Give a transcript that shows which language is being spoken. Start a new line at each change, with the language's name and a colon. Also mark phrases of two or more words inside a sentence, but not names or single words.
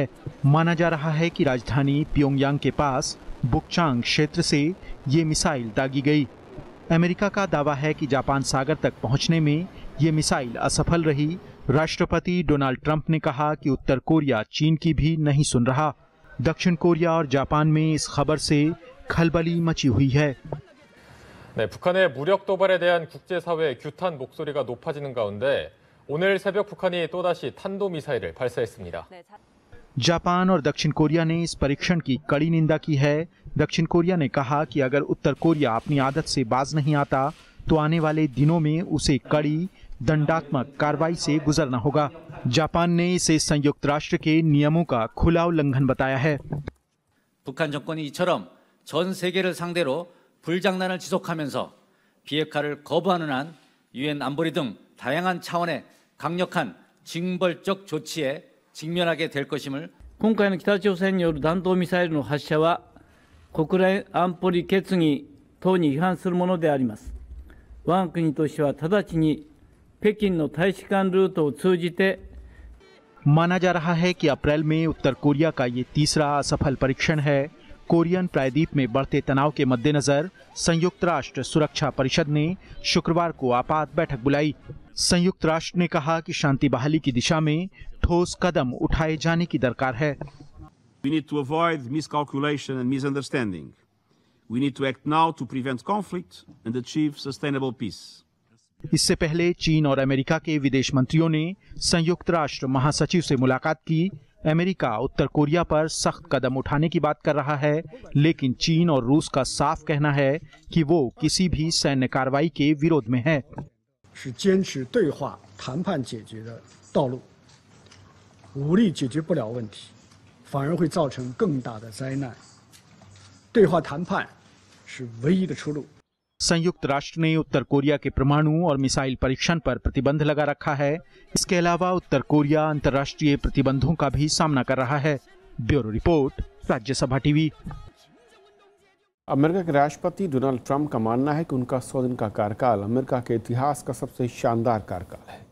Hindi: माना जा रहा है कि राजधानी प्योंगयांग के पास बुकचांग क्षेत्र से ये मिसाइल दागी गई। अमेरिका का दावा है कि जापान सागर तक पहुंचने में ये मिसाइल असफल रही। राष्ट्रपति डोनाल्ड ट्रंप ने कहा कि उत्तर कोरिया चीन की भी नहीं सुन रहा। दक्षिण कोरिया और जापान में इस खबर से खलबली मची हुई है।
Korean: 네, 북한의 무력 도발에 대한 국제사회의 규탄 목소리가 높아지는 가운데 오늘 새벽 북한이 또다시 탄도미사일을 발사했습니다.
Hindi: जापान और दक्षिण कोरिया ने इस परीक्षण की कड़ी निंदा की है। दक्षिण कोरिया ने कहा कि अगर उत्तर कोरिया अपनी आदत से बाज नहीं आता तो आने वाले दिनों में उसे कड़ी दंडात्मक कार्रवाई से गुजरना होगा। जापान ने इसे संयुक्त राष्ट्र के नियमों का खुला उल्लंघन बताया है।
Korean: 북한 정권이 이처럼 전 세계를 상대로 불장난을 지속하면서 비핵화를 거부하는 한 유엔 안보리 등 다양한 차원의 강력한 징벌적 조치에 직면하게 될 것임을
Japanese: 今回の北朝鮮による弾道ミサイルの発射は国連安保理決議等に違反するものであります。我が国としては直ちに北京の大使館ルートを通じて
Hindi: माना जा रहा है कि अप्रैल में उत्तर कोरिया का ये तीसरा असफल परीक्षण है। कोरियन प्रायद्वीप में बढ़ते तनाव के मद्देनजर संयुक्त राष्ट्र सुरक्षा परिषद ने शुक्रवार को आपात बैठक बुलाई। संयुक्त राष्ट्र ने कहा कि शांति बहाली की दिशा में ठोस कदम उठाए जाने की दरकार है।
English: We need to avoid miscalculation and misunderstanding. We need to act now to prevent conflict and achieve sustainable peace.
Hindi: इससे पहले चीन और अमेरिका के विदेश मंत्रियों ने संयुक्त राष्ट्र महासचिव से मुलाकात की। अमेरिका उत्तर कोरिया पर सख्त कदम उठाने की बात कर रहा है, लेकिन चीन और रूस का साफ कहना है कि वो किसी भी सैन्य कार्रवाई के विरोध में है।
Chinese: 是坚持对话谈判解决的道路，武力解决不了问题，反而会造成更大的灾难。对话谈判是唯一的出路。
Hindi: संयुक्त राष्ट्र ने उत्तर कोरिया के परमाणु और मिसाइल परीक्षण पर प्रतिबंध लगा रखा है। इसके अलावा उत्तर कोरिया अंतर्राष्ट्रीय प्रतिबंधों का भी सामना कर रहा है।
English: bureau report,
Hindi: राज्यसभा टीवी। अमेरिका के राष्ट्रपति डोनाल्ड ट्रंप का मानना है कि उनका 100 दिन का कार्यकाल अमेरिका के इतिहास का सबसे शानदार कार्यकाल है।